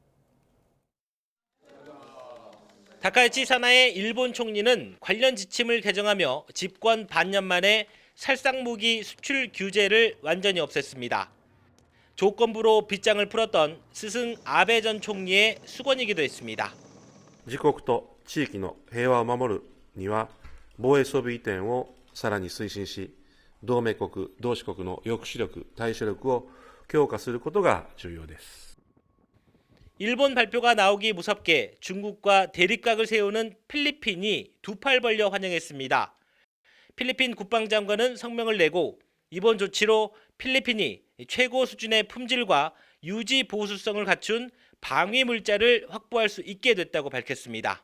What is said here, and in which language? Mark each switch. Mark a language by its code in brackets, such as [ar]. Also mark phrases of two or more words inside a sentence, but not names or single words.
[ko] 다카이치 사나의 일본 총리는 관련 지침을 개정하며 집권 반년 만에 살상무기 수출 규제를 완전히 없앴습니다. 조건부로 빗장을 풀었던 스승 아베 전 총리의 수건이기도 했습니다. [ja] 自国と地域の平和を守るには防衛装備移転をさらに推進し、同盟国、同志国の抑止力、対処力を強化することが重要です。 [ko] 일본 발표가 나오기 무섭게 중국과 대립각을 세우는 필리핀이 두 팔 벌려 환영했습니다. 필리핀 국방장관은 성명을 내고 이번 조치로 필리핀이 최고 수준의 품질과 유지 보수성을 갖춘 방위 물자를 확보할 수 있게 됐다고 밝혔습니다.